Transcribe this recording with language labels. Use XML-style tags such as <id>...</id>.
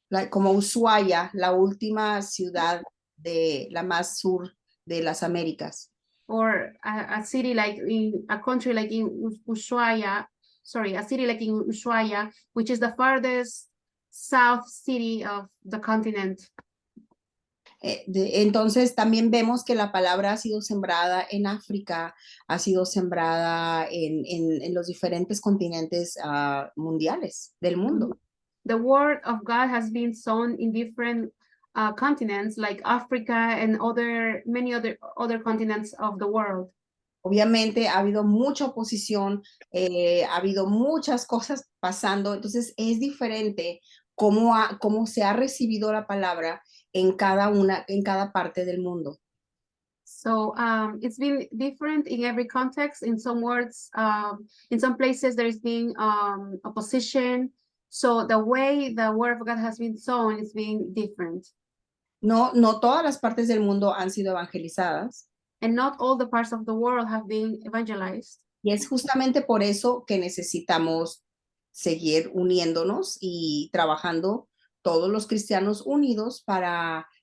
<es>Como Ushuaia, la última ciudad de la más sur de las Américas.</es> <en>Or a city like in a country like in Ushuaia, a city like in Ushuaia, which is the farthest south city of the continent.</en> <es>Entonces también vemos que la palabra ha sido sembrada en África, ha sido sembrada en los diferentes continentes mundiales del mundo.</es> <en>The word of God has been sown in different continents like Africa and many other continents of the world.</en> <es>Obviamente ha habido mucha oposición, ha habido muchas cosas pasando, entonces es diferente cómo se ha recibido la palabra en cada parte del mundo.</es> <en>So it's been different in every context. In some words, in some places there's been opposition. So the way the word of God has been sown is being different.</en> <es>No todas las partes del mundo han sido evangelizadas.</es> <en>And not all the parts of the world have been evangelized.</en> <es>Y es justamente por eso que necesitamos seguir uniéndonos y trabajando todos los cristianos unidos para</es>